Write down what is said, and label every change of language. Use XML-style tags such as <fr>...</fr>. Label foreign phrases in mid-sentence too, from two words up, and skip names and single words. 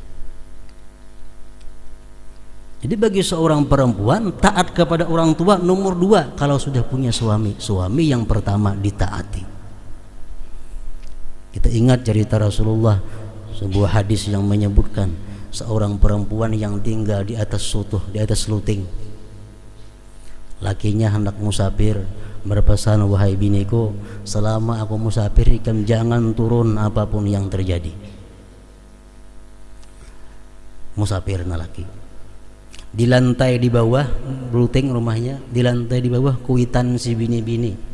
<id>Jadi bagi seorang perempuan, taat kepada orang tua nomor 2 kalau sudah punya suami. Suami yang pertama ditaati. Kita ingat cerita Rasulullah, sebuah hadis yang menyebutkan seorang perempuan yang tinggal di atas sutuh, di atas luting. Lakinya hendak musafir, berpesan, wahai biniku, selama aku musafir ikam jangan turun apapun yang terjadi. Musafir na laki. Di lantai di bawah luting rumahnya, di lantai di bawah kuitan si bini-bini.</id>